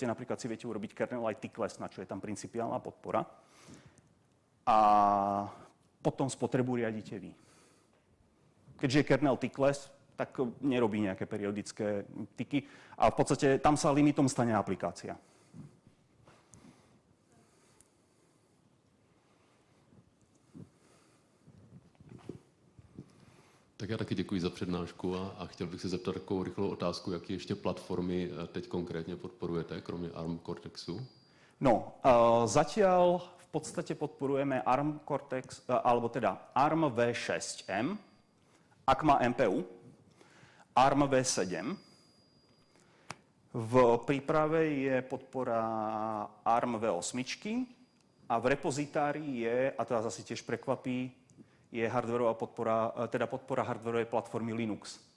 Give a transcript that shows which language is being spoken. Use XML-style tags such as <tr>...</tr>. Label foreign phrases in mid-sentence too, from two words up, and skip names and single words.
<sk>Napríklad si viete urobiť</sk> <en>kernel-like tickless,</en> <sk>na čo je tam principiálna podpora. A potom spotrebu riadite vy. Keďže je kernel tickless, tak nerobí nejaké periodické tiky a v podstate tam sa limitom stane aplikácia.</sk> <cs>Tak já taky děkuji za přednášku a chtěl bych se zeptat takovou rychlou otázku, jaké ještě platformy teď konkrétně podporujete, kromě ARM Cortexu?</cs> <sk>No, zatiaľ v podstate podporujeme ARM Cortex, alebo teda ARM V6M, ak má MPU, ARM V7. V príprave je podpora ARM V8 a v repozitárii je, a to vás asi tiež prekvapí, je hardwareová podpora, teda podpora hardwareovej platformy Linux.</sk>